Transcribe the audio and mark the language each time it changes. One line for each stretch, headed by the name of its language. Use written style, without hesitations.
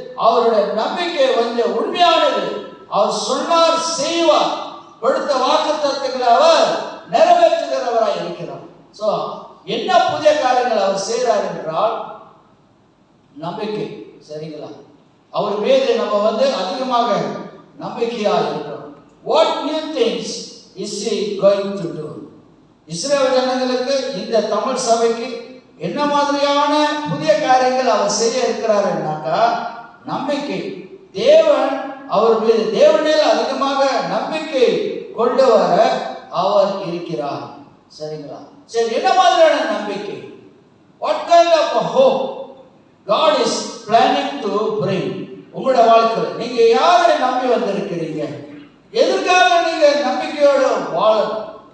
Tamil: அவருடைய நம்பிக்கை வந்து உண்மையானது. அவர் சொன்னார் செய்வார். கொடுத்த வாக்குத்தத்தங்களை அவர் நிறைவேற்றுகிறவராய் இருக்கிறார். சோ என்ன புதிய காரியங்கள் அவர் செய்கிறார் என்றால் நம்பிக்கை. சரிங்களா? அவர் மீது நம்ம வந்து அதிகமாக நம்பிக்கையா இருக்கிறோம்.
English: What new things is he going to do?
Tamil: இஸ்ரவேல் ஜனங்களுக்கு, இந்த தமிழ் சபைக்கு என்ன மாதிரியான புதிய காரியங்கள் அவர் செய்ய இருக்கிறார் என்றாக்கா நம்பிக்கை. தேவன் அவர் மீது, தேவனில் அதிகமாக நம்பிக்கை கொண்டு வர அவர் இருக்கிறார். சரிங்களா? சரி, என்ன மாதிரியான நம்பிக்கை?
English: What kind of a hope God is planning to bring?
Tamil: உங்களுடைய வாழ்க்கையில் நீங்க யாரை நம்பி வந்திருக்கிறீங்க? எதற்காக நீங்க நம்பிக்கையோடு வாழணும்?